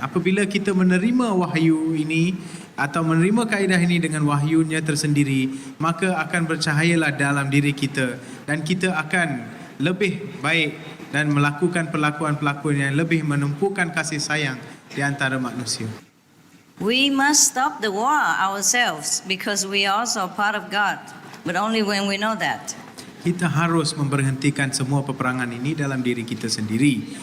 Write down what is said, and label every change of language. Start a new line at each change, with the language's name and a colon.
Malay: Apabila kita menerima wahyu ini atau menerima kaedah ini dengan wahyunya tersendiri, maka akan bercahayalah dalam diri kita, dan kita akan lebih baik dan melakukan perlakuan-perlakuan yang lebih menumpukan kasih sayang di antara manusia.
English: We must stop the war ourselves because we are also part of God, but only when we know that.
Malay: Kita harus memberhentikan semua peperangan ini dalam diri kita sendiri.